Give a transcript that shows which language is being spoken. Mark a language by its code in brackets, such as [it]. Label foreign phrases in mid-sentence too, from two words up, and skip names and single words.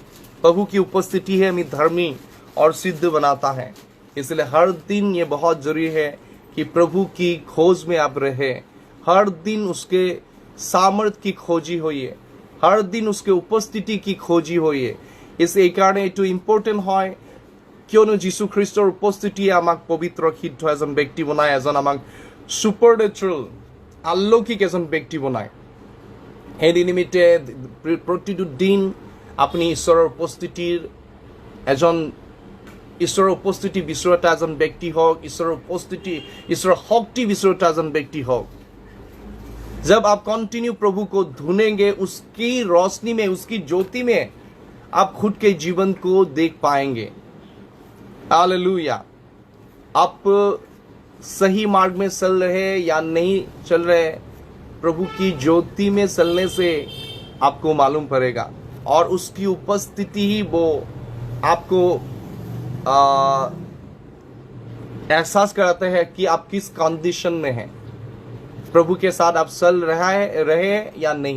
[hi] प्रभु की उपस्थिति है हमें धर्मी और सिद्ध बनाता है। इसलिए हर दिन ये बहुत जरूरी है कि प्रभु की खोज में आप रहे, हर दिन उसके सामर्थ्य की खोजी होइए, हर दिन उसके उपस्थिति की खोजी होइए। इस एक कारण एटू इम्पोर्टेंट है [as] কিয়নো যীশু খ্ৰীষ্টৰ উপস্থিতিয়ে আমাক পবিত্ৰ সিদ্ধ এজন ব্যক্তি বনায়, এজন আমাক সুপাৰনেচুৰেল আলৌকিক এজন ব্যক্তি বনায়। সেই নিমিত্তে প্ৰতিটো দিন আপুনি ঈশ্বৰৰ উপস্থিতিৰ ঈশ্বৰৰ উপস্থিতি বিচৰতা এজন ব্যক্তি হওক, ঈশ্বৰৰ উপস্থিতি ঈশ্বৰৰ শক্তি বিচৰতা এজন ব্যক্তি হওক। [hi] जब आप कंटिन्यू प्रभु को ढूंढेंगे, उसकी रोशनी में, उसकी ज्योति में आप खुद के जीवन को देख पाएंगे। हालेलुया। आप सही मार्ग में चल रहे या नहीं चल रहे, प्रभु की ज्योति में चलने से आपको मालूम पड़ेगा और उसकी उपस्थिति ही वो आपको एहसास कराते हैं कि आप किस कंडीशन में हैं, प्रभु के साथ आप चल रहे या नहीं।